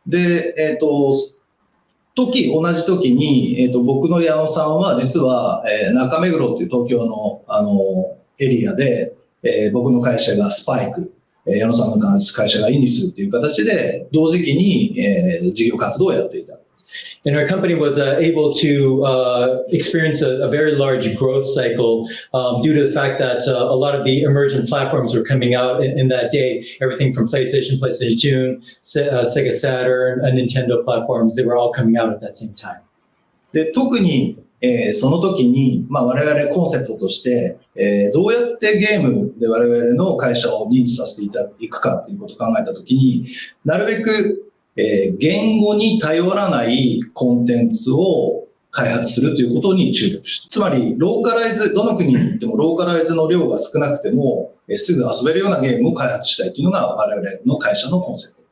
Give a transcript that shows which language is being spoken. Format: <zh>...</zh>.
<ja>で、同じ時に、僕の矢野さんは実は、中目黒っていう東京の、エリアで、僕の会社がスパイク、矢野さんの会社がイニスっていう形で、同時期に、事業活動をやっていた。</ja> <en>And our company was able to experience a very large growth cycle due to the fact that a lot of the emergent platforms were coming out in that day. Everything from PlayStation, PlayStation 2, Sega Saturn, and Nintendo platforms, they were all coming out at that same time.</en> <ja>で、特に、その時に、我々コンセプトとして、どうやってゲームで我々の会社を認知させていくかっていうことを考えた時に、なるべく言語に頼らないコンテンツを開発するということに注力して、つまりローカライズ、どの国に行ってもローカライズの量が少なくてもすぐ遊べるようなゲームを開発したいというのが我々の会社のコンセプト。</ja>